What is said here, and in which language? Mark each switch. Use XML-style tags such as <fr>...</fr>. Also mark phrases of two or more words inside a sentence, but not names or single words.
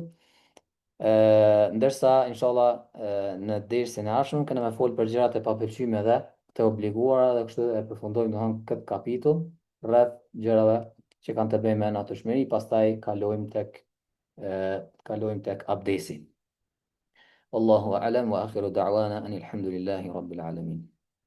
<sq>Ndërsa inshallah në dersin e ardhshëm kemë me fol për gjërat e papëlqyeshme dhe të obliguara dhe kështu e përfundojmë domethënë këtë kapitull rreth gjërave që kanë të bëjnë me natyrshmëri, pastaj kalojmë tek abdesi.</sq> <ar>والله أعلم وآخر دعوانا أن الحمد لله رب العالمين.</ar>